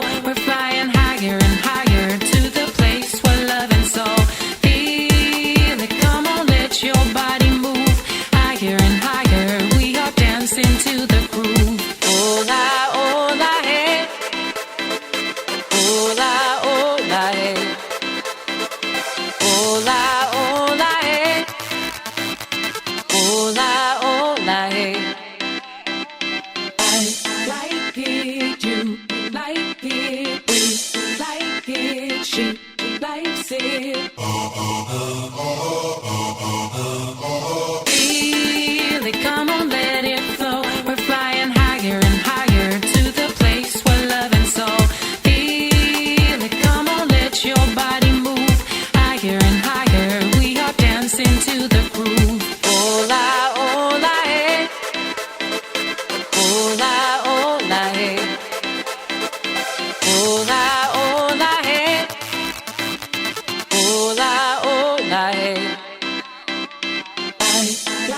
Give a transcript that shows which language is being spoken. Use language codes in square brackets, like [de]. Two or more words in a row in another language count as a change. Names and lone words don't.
[en] We're flying higher and higher to the place where love and soul. Feel it, come on, let your body move. Higher and higher, we are dancing to the groove. [es] Hola, hola, hey. Hola, hola, hey. Hola, hola, hey. Hola, hola, [en] hey. I like it, you like it, we like it, she likes it. Feel it, come on, let it flow. We're flying higher and higher to the place where love and soul. Feel it, come on, let your body move. Higher and higher, we are dancing to the groove. [es] Hola, hola, hey. Hola, hola, hey. Hola, hola, hey. Hola, hola, [en] hey. I